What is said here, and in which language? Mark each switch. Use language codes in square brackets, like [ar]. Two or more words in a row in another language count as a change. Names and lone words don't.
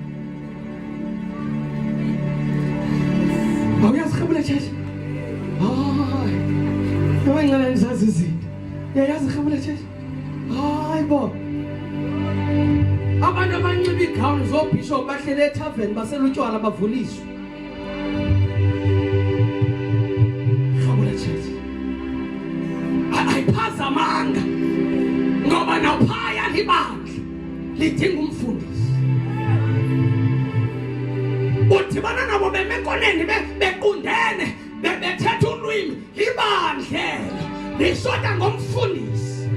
[xh] awuyazi iGabula Church hayi ngicela nizazi izinto yayazi iGabula Church. Hayi bo. Abantu abanciba igown zobishop bahlele etavern basela utshwala bavuliswa. IGabula Church. Ayiphazamanga. Ngoba naphaya libandla lidinga umfundisi. Udibana nabo bemekoneni bequndene bethetha ulwimi libandlela lishoda ngomfundisi.